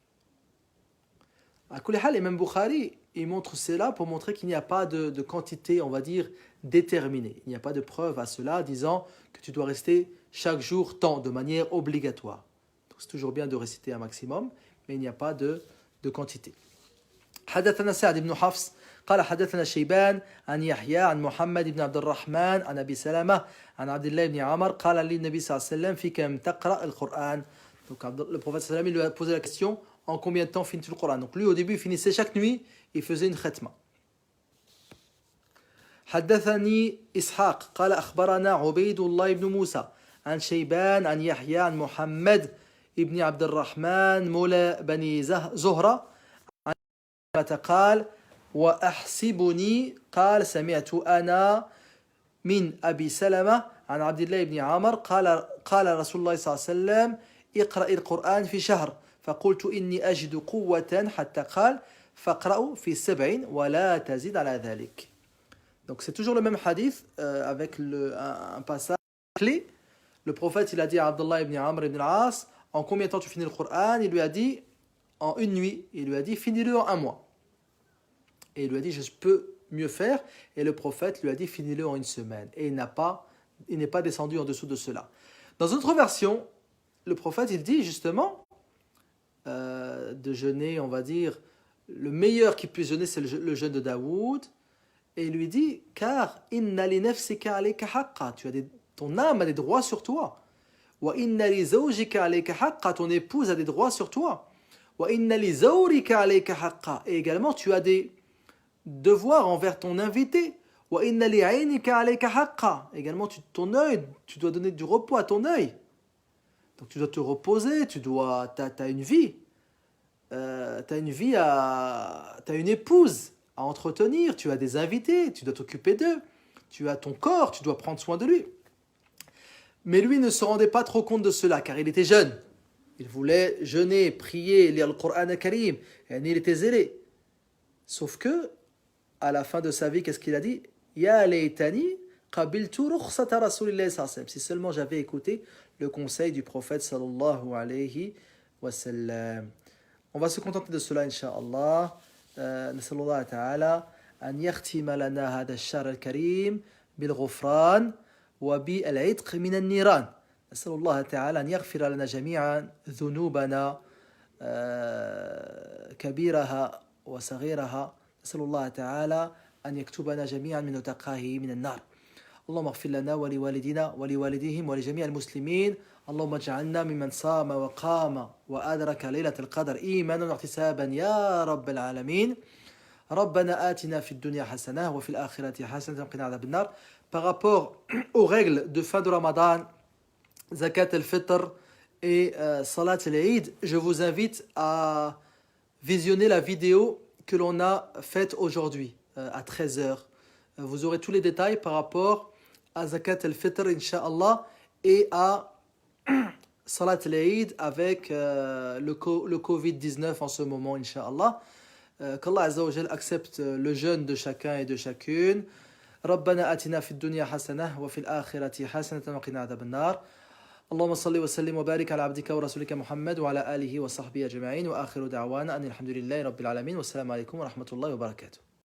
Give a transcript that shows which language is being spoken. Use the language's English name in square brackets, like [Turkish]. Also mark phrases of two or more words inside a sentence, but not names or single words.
[French] À Kulihal, Imam Bukhari, il montre cela pour montrer qu'il n'y a pas de quantité, on va dire, déterminée. Il n'y a pas de preuve à cela disant que tu dois rester chaque jour tant, de manière obligatoire. Donc c'est toujours bien de réciter un maximum, mais il n'y a pas de quantité. [Arabic] حدثنا سعد بن حفص قال حدثنا شيبان عن يحيى عن محمد بن عبد الرحمن عن أبي سلمة عن عبد الله بن عمر قال لي النبي صلى الله عليه وسلم في كم تقرأ القرآن. [French] Donc le prophète [Arabic] صلى الله عليه وسلم, [French] il lui a posé la question, en combien de temps finis-tu le Coran? Donc lui au début il finissait chaque nuit, il faisait une khatma. [Arabic] حدثني إسحاق قال أخبرنا عبيد الله بن موسى عن شيبان عن يحيى عن محمد بن عبد الرحمن مولى بني زهرة قال وأحسبني قال سمعت أنا من أبي سلمة عن عبد الله بن عمر قال رسول الله صلى الله عليه وسلم اقرأ القرآن في شهر فقلت إني أجد قوة حتى قال فاقرأوا في 7 ولا تزيد على ذلك. [French] Donc c'est toujours le même hadith avec un passage clé. Le prophète il a dit à Abdullah ibn Amr ibn al-As, en combien de temps tu finis le Coran? Il lui a dit en une nuit. Il lui a dit finis-le en un mois. Et il lui a dit je peux mieux faire. Et le prophète lui a dit finis-le en une semaine. Et il n'est pas descendu en dessous de cela. Dans une autre version, le prophète il dit justement de jeûner, on va dire, le meilleur qui puisse jeûner c'est le jeûne de Daoud. Et il lui dit car [Arabic] إن لنفسك عليك حقا, [French] ton âme a des droits sur toi. [Arabic] وإن لزوجك عليك حقا, [French] ton épouse a des droits sur toi. [Arabic] وإن لزورك عليك حقا, [French] et également tu as des devoirs envers ton invité. [Arabic] وإن لعينك عليك حقا, [French] également ton œil, tu dois donner du repos à ton œil. Donc tu dois te reposer, t'as une vie. T'as une épouse à entretenir, tu as des invités, tu dois t'occuper d'eux, tu as ton corps, tu dois prendre soin de lui. Mais lui ne se rendait pas trop compte de cela, car il était jeune. Il voulait jeûner, prier, lire le Coran al-Karim, et il était zélé. Sauf que, à la fin de sa vie, qu'est-ce qu'il a dit? [Arabic] يا ليتني قبلت رخصة رسول الله صلى الله عليه وسلم. [French] Si seulement j'avais écouté le conseil du prophète [Arabic] صلى الله عليه وسلم. [French] On va se contenter de cela, [Arabic] إن شاء الله. نسأل الله تعالى أن يختم لنا هذا الشهر الكريم بالغفران وبالعتق من النيران. نسأل الله تعالى أن يغفر لنا جميعا ذنوبنا كبيرها وصغيرها. نسأل الله تعالى أن يكتبنا جميعا من نتقاه من النار. اللهم اغفر لنا ولوالدينا ولوالديهم ولجميع المسلمين. اللهم اجعلنا ممن صام وقام وأدرك ليلة القدر إيمانا واحتسابا يا رب العالمين. ربنا آتنا في الدنيا حسنة وفي الآخرة حسنة وقنا عذاب النار. [French] Par rapport aux règles de fin de Ramadan, [Arabic] زكاة الفطر [French] et [Arabic] صلاة العيد, [French] je vous invite à visionner la vidéo que l'on a faite aujourd'hui à 13h. Vous aurez tous les détails par rapport à [Arabic] زكاة الفطر, إن شاء الله, [French] et à [Arabic] صلاة العيد [French] avec le Covid-19 en ce moment, [Arabic] إن شاء الله. [French] Qu'Allah [Arabic] عز وجل [French] accepte le jeûne de chacun et de chacune. [Arabic] ربنا آتنا في الدنيا حسنة وفي الآخرة حسنة وقنا عذاب النار. اللهم صل وسلم وبارك على عبدك ورسولك محمد وعلى آله وصحبه أجمعين وآخر دعوانا أن الحمد لله رب العالمين والسلام عليكم ورحمة الله وبركاته.